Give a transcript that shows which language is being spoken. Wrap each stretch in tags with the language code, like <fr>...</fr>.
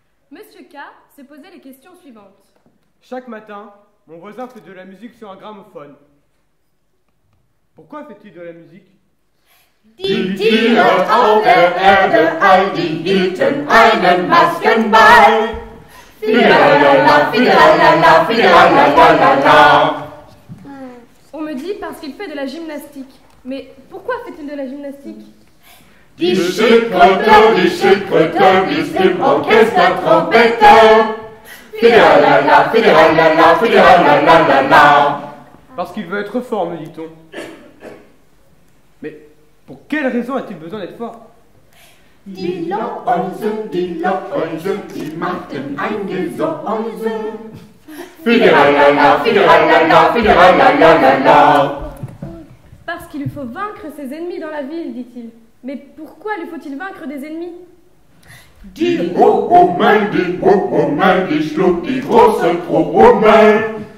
<fr>Monsieur K s'est posé les questions suivantes. Chaque matin, mon voisin fait de la musique sur un gramophone. Pourquoi fait-il de la musique?</fr> <de>Die Tiere auf der Erde, all die hielten einen Maskenball. Fideralala, fideralala, fideralala.</de> <fr>On me dit parce qu'il fait de la gymnastique. Mais pourquoi fait-il de la gymnastique?</fr> <de>Die Schildkröte ist im Orchester Trompete. Fideralala, fideralala, fideralala.</de> <fr>Parce qu'il veut être fort, me dit-on. Mais pour quelle raison a-t-il besoin d'être fort?</fr> <de>Die Läuse, die machten ein Gesäuse. Fidiralala, fidiralala, fidiralala.</de> <fr>Parce qu'il lui faut vaincre ses ennemis dans la ville, dit-il. Mais pourquoi lui faut-il vaincre des ennemis?</fr> <de>Die Hummel, die schlug die große Hummel.</de>